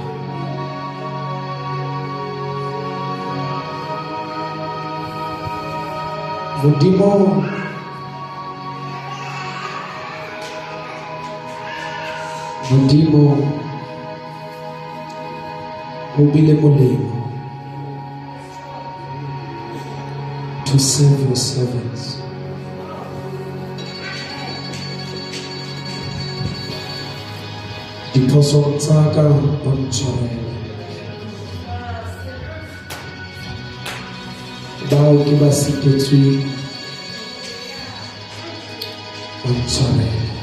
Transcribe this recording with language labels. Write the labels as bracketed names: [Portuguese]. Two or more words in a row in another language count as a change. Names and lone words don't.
[Southern Sotho] Modimo o bile molemo [English] to serve your servants. [Southern Sotho] Diphosong tsa ka o ntshwarele, bao ke ba sitetsweng o ntshwarele.